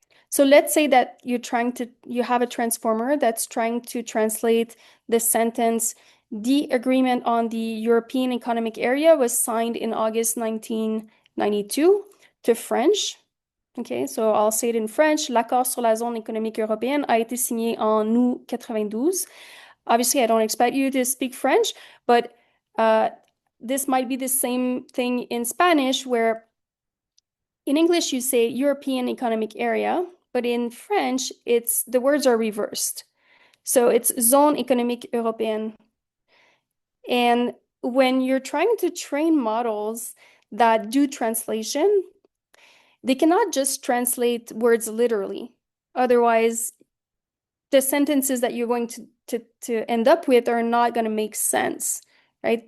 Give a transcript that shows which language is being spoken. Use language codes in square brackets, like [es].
[en] So let's say that you have a transformer that's trying to translate the sentence, the agreement on the European Economic Area was signed in August 1992 to French. Okay, so I'll say it in French. [fr] L'accord sur la zone économique européenne a été signé en août 92. [en] Obviously, I don't expect you to speak French, but this might be the same thing in Spanish, where in English you say European Economic Area, but in French, the words are reversed. So it's [fr] Zone économique européenne. [en] And when you're trying to train models that do translation, they cannot just translate words literally. Otherwise, the sentences that you're going to end up with are not going to make sense, right?